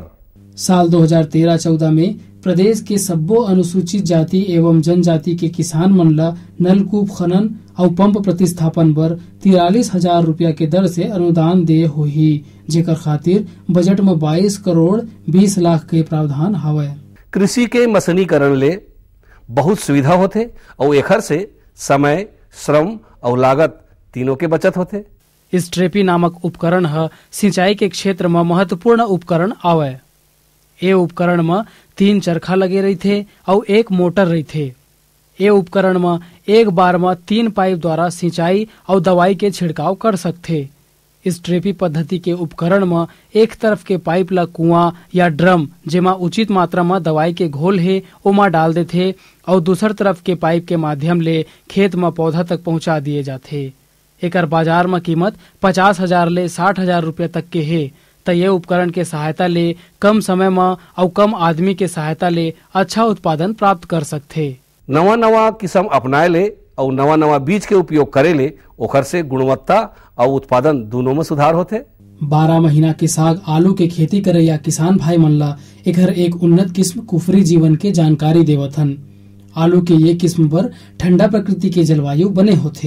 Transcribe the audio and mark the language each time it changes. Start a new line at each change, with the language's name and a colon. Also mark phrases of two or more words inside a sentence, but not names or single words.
Chhattisgarhi: साल 2013-14 में प्रदेश के सब्बो अनुसूचित जाति एवं जनजाति के किसान मन ला नलकूप खनन और पंप प्रतिस्थापन बर 43,000 रुपया के दर से अनुदान दे होही, जेकर खातिर बजट में 22 करोड़ 20 लाख के प्रावधान हवय। कृषि के मशीनीकरण ले बहुत सुविधा होथे और एकर से समय, श्रम और लागत तीनों के बचत होथे। स्ट्रेपी नामक उपकरण सिंचाई के क्षेत्र में महत्वपूर्ण उपकरण आवे। ये उपकरण में 3 चरखा लगे रहते और एक मोटर रहते। ये उपकरण में एक बार में 3 पाइप द्वारा सिंचाई और दवाई के छिड़काव कर सकते। इस ट्रेपी पद्धति के उपकरण में एक तरफ के पाइप ला कुआं या ड्रम जेमा उचित मात्रा में दवाई के घोल है ओमा डाल देते और दूसर तरफ के पाइप के माध्यम ले खेत में पौधा तक पहुंचा दिए जाते। एकर बाजार में कीमत 50,000 ले 60,000 रुपया तक के है। तो ये उपकरण के सहायता ले कम समय में और कम आदमी के सहायता ले अच्छा उत्पादन प्राप्त कर सकते। नवा किस्म अपनाए ले और नवा बीज के उपयोग करे ले ओकर से गुणवत्ता और उत्पादन दोनों में सुधार होते। 12 महीना के साग आलू के खेती करे या किसान भाई मन ला एकर एक उन्नत किस्म कुफरी जीवन के जानकारी देवथन। आलू के ये किस्म पर ठंडा प्रकृति के जलवायु बने होते।